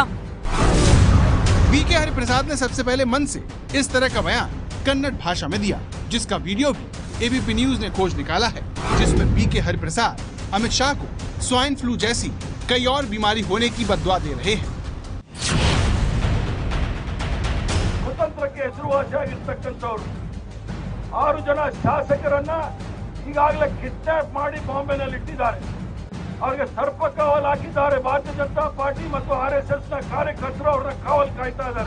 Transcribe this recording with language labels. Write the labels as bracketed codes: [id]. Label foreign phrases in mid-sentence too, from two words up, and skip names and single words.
[hi] बीके हरिप्रसाद ने सबसे पहले मन से इस तरह का बयान कन्नड़ भाषा में दिया, जिसका वीडियो भी एबीपी न्यूज ने खोज निकाला है, जिसमें बीके हरिप्रसाद अमित शाह को स्वाइन फ्लू जैसी कई और बीमारी होने की बद्दुआ दे रहे हैं। [kn] ಕುತಂತ್ರಕ್ಕೆ ಹೆಸರುವಾಸಿಯಾಗಿರ್ತಕ್ಕಂಥವ್ರು 6 ಜನ ಶಾಸಕರನ್ನ ಈಗಾಗಲೇ ಕಿಡ್ನಾಪ್ ಮಾಡಿ ಬಾಂಬೆನಲ್ಲಿ ಇಟ್ಟಿದ್ದಾರೆ. ಅವರಿಗೆ ಸರ್ಪ ಕಾವಲು ಹಾಕಿದ್ದಾರೆ. ಭಾರತೀಯ ಜನತಾ ಪಾರ್ಟಿ ಮತ್ತು ಆರ್ಎಸ್ಎಸ್ ನ ಕಾರ್ಯಕರ್ತರು ಅವರ ಕಾವಲು ಕಾಯ್ತಾ ಇದ್ದಾರೆ.